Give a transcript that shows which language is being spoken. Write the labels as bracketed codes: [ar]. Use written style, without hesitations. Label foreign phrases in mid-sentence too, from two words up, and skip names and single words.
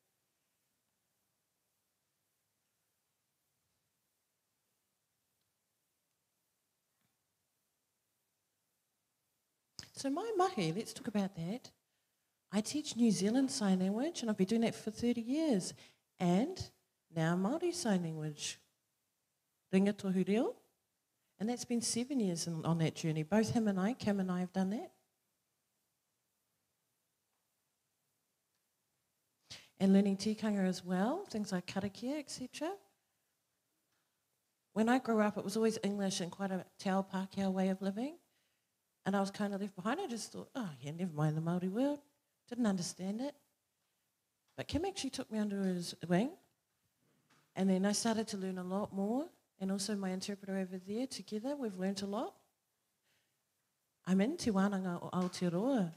[en] So my mahi, let's talk about that. I teach New Zealand Sign Language, and I've been doing that for 30 years. And now Māori Sign Language, [mi] ringa tohu reo. [en] And that's been 7 years on that journey. Both him and I, Kim and I, have done that. And learning tikanga as well, things like karakia, etc. When I grew up, it was always English and quite a [mi] te ao Pākehā [en] way of living. And I was kind of left behind. I just thought, oh yeah, never mind the Māori world. Didn't understand it. But Kim actually took me under his wing. And then I started to learn a lot more. And also my interpreter over there, together, we've learnt a lot. I'm in Te Wānanga o Aotearoa.